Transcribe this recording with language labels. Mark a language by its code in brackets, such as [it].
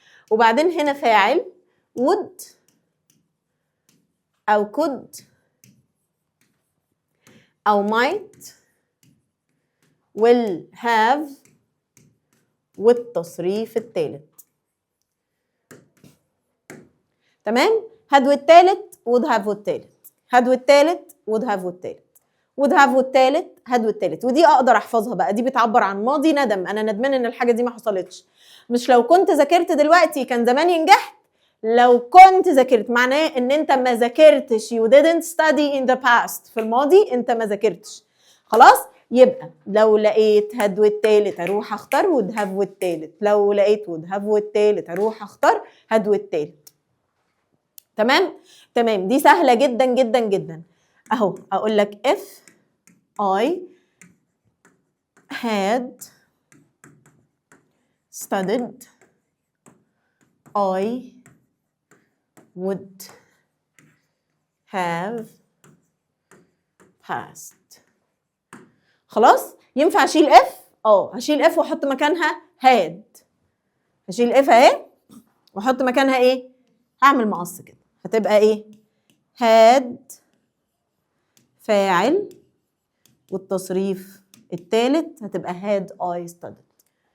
[ar] وبعدين هنا فاعل would أو could أو might will have والتصريف الثالث. تمام؟ had والتالت would have والتالت، had والتالت would have والتالت، would have والتالت had والتالت. ودي اقدر احفظها بقى، دي بتعبر عن ماضي ندم، انا ندمان ان الحاجه دي ما حصلتش. مش لو كنت ذاكرت دلوقتي كان زماني نجحت، لو كنت ذاكرت معناه ان انت ما ذاكرتش. [en] you didn't study in the past. [ar] في الماضي انت ما ذاكرتش. خلاص؟ يبقى لو لقيت had والتالت اروح اختار would have والتالت، لو لقيت would have والتالت اروح اختار had والتالت. تمام دي سهله جدا جدا جدا. اهو اقول لك [en] if I had studied I would have passed. [ar] خلاص؟ ينفع اشيل if؟ هشيل if واحط مكانها had. هشيل if اهي واحط مكانها ايه؟ هعمل مقص كده، هتبقى ايه؟ had فاعل والتصريف الثالث هتبقى [en] had I studied.